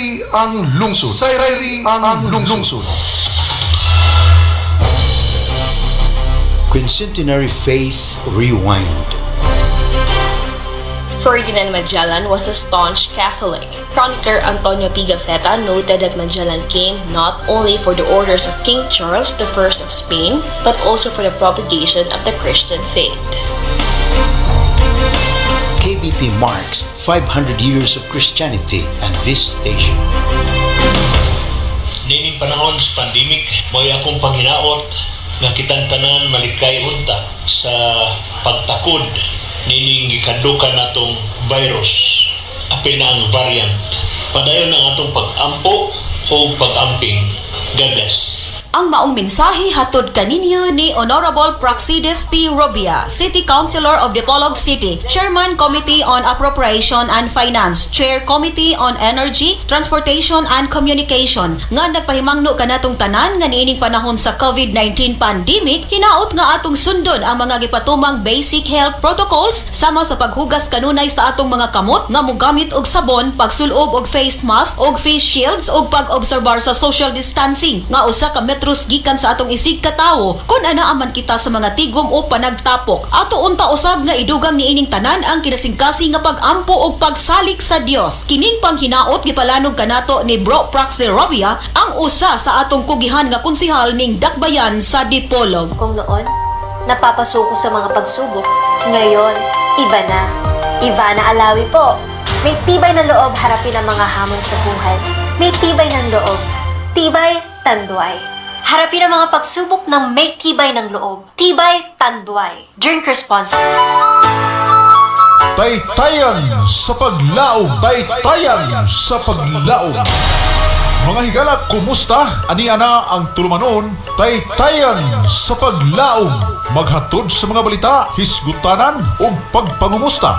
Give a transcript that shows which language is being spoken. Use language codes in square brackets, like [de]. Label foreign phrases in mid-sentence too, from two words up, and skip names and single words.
[ceb] ang lungsod. Sayri ang lungsod. [en] Quincentenary Faith Rewind. Ferdinand Magellan was a staunch Catholic. Chronicler Antonio Pigafetta noted that Magellan came not only for the orders of King Charles I of Spain, but also for the propagation of the Christian faith. KBP marks 500 years of Christianity and visitation. [ceb] Nining panahon sa pandemic, may akong panghinaot nga kitang tanan malikay unta sa pagtakod nining gikadukan natong virus, apil na ang variant. Padayon ang atong pag-ampo o pag-amping. [en] God bless. [ceb] Ang maong mensahe hatod kaninyo ni Honorable Praxides P. [en] Robia, City Councilor of Dipolog City, Chairman Committee on Appropriation and Finance, Chair Committee on Energy, Transportation and Communication, [ceb] nga nagpahimangno kanatong tanan nga niining panahon sa COVID-19 pandemic, hinaot nga atong sundon ang mga gipatumang [en] basic health protocols [ceb] sama sa paghugas kanunay sa atong mga kamot nga mogamit og sabon, pagsulob og [en] face mask [ceb] og [en] face shields [ceb] ug pag-obserbar sa [en] social distancing [ceb] nga usa ka metros gikan sa atong isig katawo kun ana man kita sa mga tigom o panagtapok. Ato unta usab nga idugang niining tanan ang kinasingkasi nga pag-ampo og pagsalik sa Dios. Kining panghinaot gipalanog kanato ni Bro Praxi Robia, ang usa sa atong kugihan nga konsehal ning Dakbayan sa Dipolog. [tl] Kung noon, napapasuko sa mga pagsubok, ngayon, iba na. Ivana Alawi po. May tibay ng loob harapin ang mga hamon sa buhay. May tibay ng loob. Tibay, tanduay. Harapin ang mga pagsubok ng may tibay ng loob. Tibay, tanduay. [en] Drink responsibly. [ceb] Taytayan sa paglaom. Taytayan sa paglaom. Mga higala, kumusta? Ani ana ang tulumanon. Taytayan sa paglaom. Maghatod sa mga balita, hisgutanan ug pagpangumusta.